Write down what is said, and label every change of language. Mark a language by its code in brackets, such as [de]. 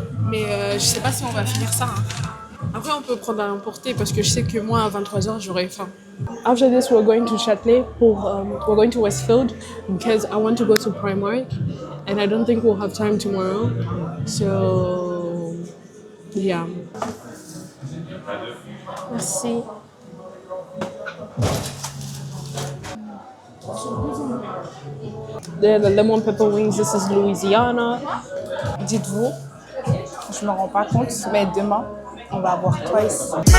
[fr] Mais je sais pas si on va finir ça. Hein. Après, on peut prendre à emporter parce que je sais que moi, à 23h, j'aurai faim. [en] After this, we're going to Châtelet. We're going to Westfield because I want to go to Primark. And I don't think we'll have time tomorrow. So, yeah. [fr] Merci. [en] The lemon pepper wings, this is Louisiana. [fr] Dites-vous, je me rends pas compte, mais demain, on va avoir Twice.